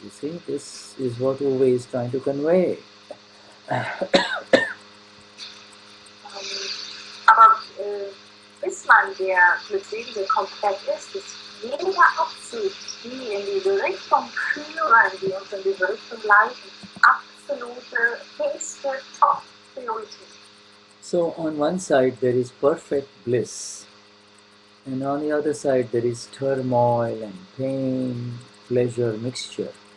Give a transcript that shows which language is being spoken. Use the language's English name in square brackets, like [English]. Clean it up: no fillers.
[English] You see, this is what Uwe is trying to convey. [German] Aber bis man der Glückselige komplett ist jede Absicht, die in diese Richtung führen, die uns in diese Richtung leiten, absolute, höchste Top-Priorität. [English] So on one side there is perfect bliss, and on the other side there is turmoil and pain, pleasure mixture.